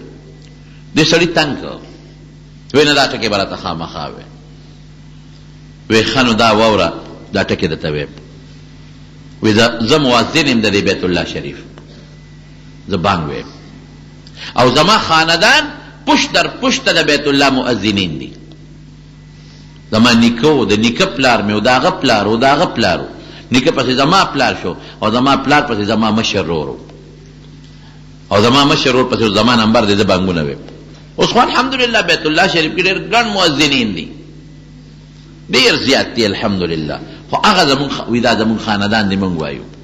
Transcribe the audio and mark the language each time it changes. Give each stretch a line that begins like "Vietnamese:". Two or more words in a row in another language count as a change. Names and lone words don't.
Pashto: دې سړي تنګ کړ، وی نه دا ټکې به راته خامخا وې، وی ښه نو دا واوره دا ټکې درته ویم، وی زه مؤذن یم د دې بیت الله شریف، زه بانګ ویم او زما خاندان پشت در پشت د بیت الله مؤذنین دي، زما نیکه و د نیکه پلار مې او د هغه پلار او د هغه پلار، نیکه پسې زما پلار شو او زما پلار پسې زما مشر ورور او زما مشر ورور پسې زما نمبر دی، زه بانګونه ویم. اوس خو الحمدلله بیت الله شریف کې ډېر ګڼ مؤذنین دي، ډېر زیات دي الحمدلله، خو هغه زمونږ وی دا زمونږ خاندان دی مونږ وایو.